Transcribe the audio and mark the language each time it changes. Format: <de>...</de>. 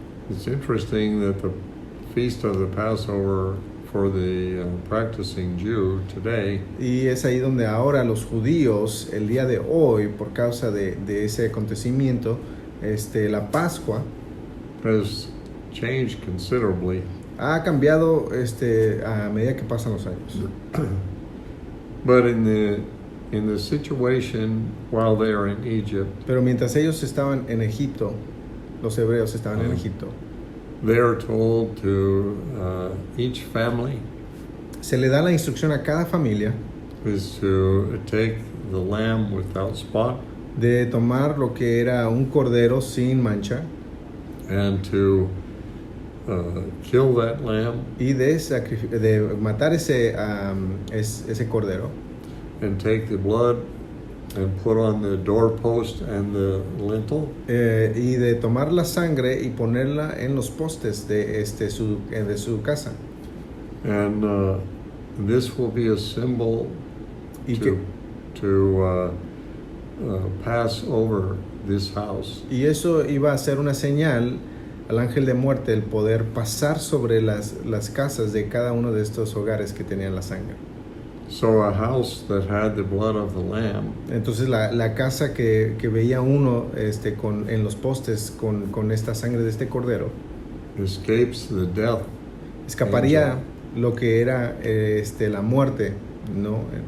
<en>It's interesting that the feast of the Passover for the practicing Jew today</en> <es>Y es ahí donde ahora los judíos, el día de hoy, por causa de ese acontecimiento, la Pascua</es> <en>has changed considerably.</en> <es>ha cambiado a medida que pasan los años.</es> <en>But in the situation while they are in Egypt,</en> <es>Pero mientras ellos estaban en Egipto, los hebreos estaban en Egipto,</es> <en>they are told to each family</en> <es>se le da la instrucción a cada familia</es> <en>is to take the lamb without spot</en> <es>de tomar lo que era un cordero sin mancha</es> <en>and to kill that lamb</en> <es>y de matar ese cordero</es> <en>and take the blood and put on the doorpost and the lintel</en> <es>y de tomar la sangre y ponerla en los postes de su casa.</es> <en>and this will be a symbol</en> <es>Y</es> <en>to pass over this house.</en> <es>Y eso iba a ser una señal al ángel de muerte, el poder pasar sobre las casas de cada uno de estos hogares que tenían la sangre.</es> <en>So a house that had the blood of the lamb</en> <es>Entonces la casa que veía uno en los postes con esta sangre de este cordero</es> <en>escapes the death.</en> <es>escaparía lo que era la muerte, ¿no?</es>